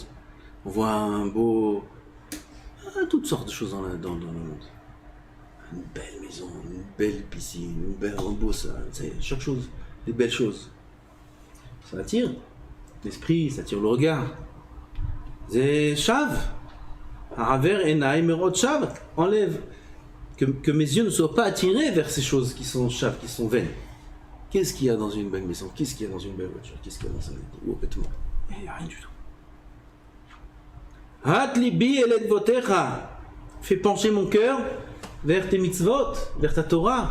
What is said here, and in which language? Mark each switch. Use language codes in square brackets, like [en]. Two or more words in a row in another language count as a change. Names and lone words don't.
[fr] On voit toutes sortes de choses dans le monde. Une belle maison, une belle piscine, un beau ça, chaque chose, des belles choses. Ça attire l'esprit, ça attire le regard. [he] C'est shav. העבר עיני מראות שוא. [fr] Enlève. Que mes yeux ne soient pas attirés vers ces choses qui sont shav, qui sont vaines. Qu'est-ce qu'il y a dans une belle maison ? Qu'est-ce qu'il y a dans une belle voiture ? Qu'est-ce qu'il y a dans un vêtement ? Il n'y a rien du tout. [he] הט לבי אל עדותיך. [fr] Fais pencher mon cœur vers tes mitzvot, vers ta Torah.